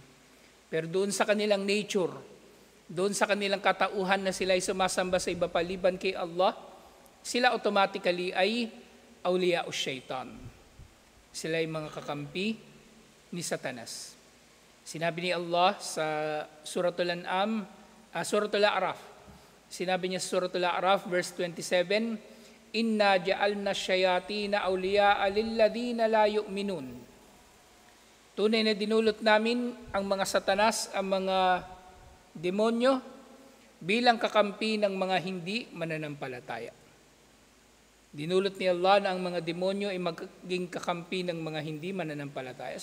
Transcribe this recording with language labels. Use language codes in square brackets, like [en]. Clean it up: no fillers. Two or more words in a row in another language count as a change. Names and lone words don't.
[tl] Pero doon sa kanilang nature, doon sa kanilang katauhan na sila ay sumasamba sa iba paliban kay Allah, sila automatically ay awliya o shaitan. Sila ay mga kakampi ni Satanas. Sinabi ni Allah sa Suratul An'am, Suratul A'raf. Sinabi niya sa Suratul A'raf, verse 27, [ar] إنا جعلنا الشياطين أولياء للذين لا يؤمنون. [tl] Tunay na dinulot namin ang mga Satanas, ang mga demonyo, bilang kakampi ng mga hindi mananampalataya. Dinulot ni Allah na ang mga demonyo ay magiging kakampi ng mga hindi mananampalataya.